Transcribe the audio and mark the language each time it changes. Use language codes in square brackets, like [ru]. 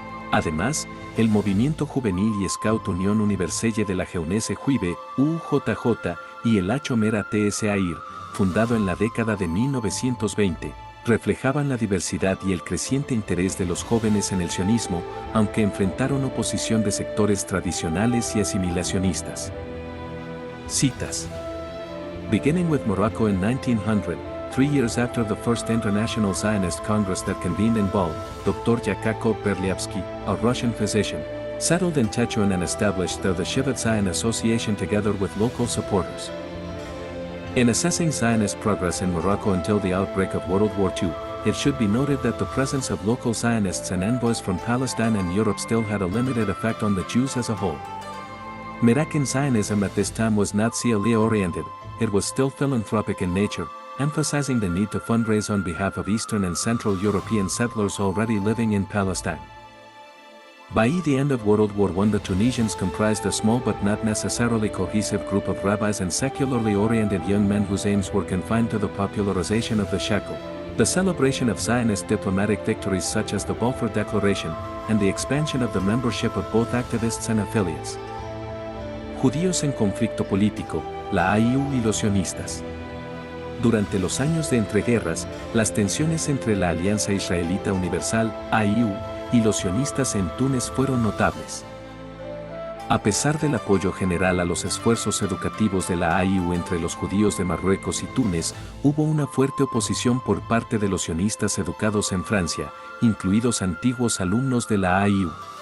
[es] Además, el movimiento juvenil y Scout Unión Universelle de la Jeunesse Juive, UJJ, y el Achomera TSAIR, fundado en la década de 1920, reflejaban la diversidad y el creciente interés de los jóvenes en el sionismo, aunque enfrentaron oposición de sectores tradicionales y asimilacionistas. Citas. [en] Beginning with Morocco in 1900, 3 years after the First International Zionist Congress that convened in Balkh, Dr. Yakov Berlyavsky, a Russian physician, settled in Tetuan and established the Shivat Zion Association together with local supporters. In assessing Zionist progress in Morocco until the outbreak of World War II, it should be noted that the presence of local Zionists and envoys from Palestine and Europe still had a limited effect on the Jews as a whole. Moroccan Zionism at this time was not CLA-oriented, it was still philanthropic in nature, emphasizing the need to fundraise on behalf of Eastern and Central European settlers already living in Palestine. By the end of World War I, the Tunisians comprised a small but not necessarily cohesive group of rabbis and secularly oriented young men whose aims were confined to the popularization of the shekel, the celebration of Zionist diplomatic victories such as the Balfour Declaration, and the expansion of the membership of both activists and affiliates. [es] Judíos en conflicto político, la AIU y los sionistas. Durante los años de entreguerras, las tensiones entre la Alianza Israelita Universal, AIU, y los sionistas en Túnez fueron notables. A pesar del apoyo general a los esfuerzos educativos de la AIU entre los judíos de Marruecos y Túnez, hubo una fuerte oposición por parte de los sionistas educados en Francia, incluidos antiguos alumnos de la AIU.